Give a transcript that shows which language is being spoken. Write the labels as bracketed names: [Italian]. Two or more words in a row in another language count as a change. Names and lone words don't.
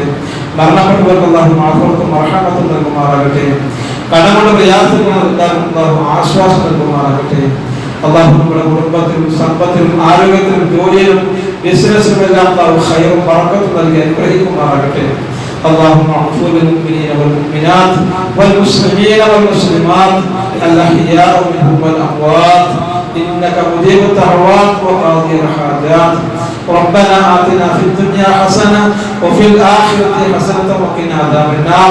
[Malayalam] മരണപ്പെട്ടവർക്ക് അല്ലാഹു മാഫറത്തും മർഹമത്തും നൽകുമാറാകട്ടെ. കടങ്ങളുടെ പ്രയാസങ്ങൾ അല്ലാഹു ആശ്വാസം നൽകുമാറാകട്ടെ. അല്ലാഹു നമ്മുടെ കുടുംബത്തിലും സമ്പത്തിലും ആരോഗ്യത്തിലും ജോലിയിലും ബിസിനസ്സിലും എല്ലാം അല്ലാഹു ഖൈറും ബറക്കത്തും നൽകി അനുഗ്രഹിക്കുമാറാകട്ടെ. [Arabic] اللهم اغفر للمؤمنين والمؤمنات والمسلمين والمسلمات الأحياء منهم والأموات إنك مجيب الدعوات وقاضي الحاجات. ربنا آتنا في الدنيا حسنة وفي الآخرة حسنة وقنا عذاب النار.